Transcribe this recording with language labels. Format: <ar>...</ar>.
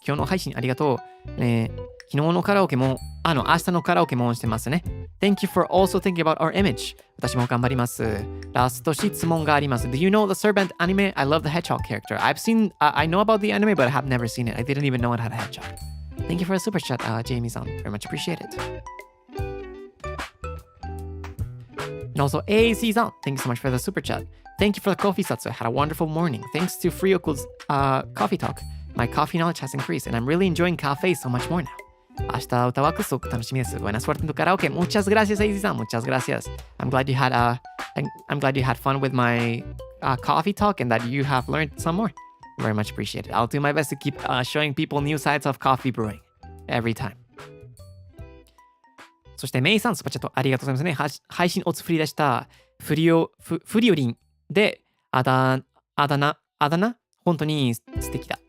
<ja>今日の配信ありがとう。昨日のカラオケも、明日のカラオケもしてますね。</ja> <en>Thank you for also thinking about our image.</en> <ja>私も頑張ります。ラスト質問があります。</ja> <en>Do you know the Serpent anime? I love the hedgehog character. I know about the anime, but I have never seen it. I didn't even know it had a hedgehog. Thank you for the super chat, Jamie さん。Very much appreciate it. And also, AAC さん、Thank you so much for the super chat. Thank you for the coffee, Satsu. Had a wonderful morning. Thanks to Frioku's coffee talk, my coffee knowledge has increased, and I'm really enjoying cafe so much more now.</en> <ja>明日歌わくすごく楽しみです。</ja> <es>Buena suerte en tu karaoke. Muchas gracias, AAC さん。 Muchas gracias.</es> <en>I'm glad you had fun with my coffee talk and that you have learned some more. Very much appreciated. I'll do my best to keep showing people new sides of coffee brewing every time.</en> <ja>そしてメイさん、スパチャットありがとうございますね。配信おつ振り出したフリオリンであだ名本当に素敵だ。</ja>